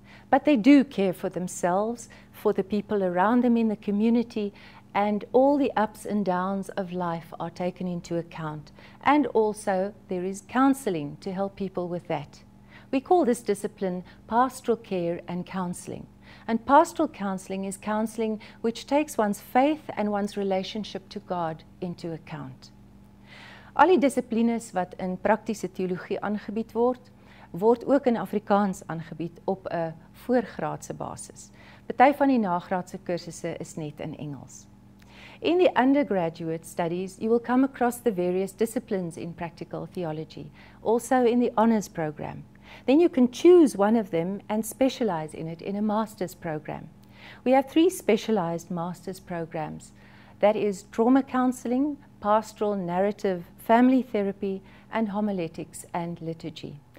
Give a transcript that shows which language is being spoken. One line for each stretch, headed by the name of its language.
English: But they do care for themselves, for the people around them in the community, and all the ups and downs of life are taken into account. And also there is counseling to help people with that. We call this discipline pastoral care and counseling. And pastoral counseling is counseling which takes one's faith and one's relationship to God into account.
Afrikaans: Al die dissiplines wat in praktiese teologie aangebied word ook in Afrikaans aangebied op 'n voorgraadse basis. Party van die nagraadse kursusse is net in Engels.
English: In the undergraduate studies, you will come across the various disciplines in practical theology, also in the honors program. Then you can choose one of them and specialize in it in a master's program. We have 3 specialized master's programs. That is trauma counseling, pastoral narrative, family therapy, and homiletics and liturgy.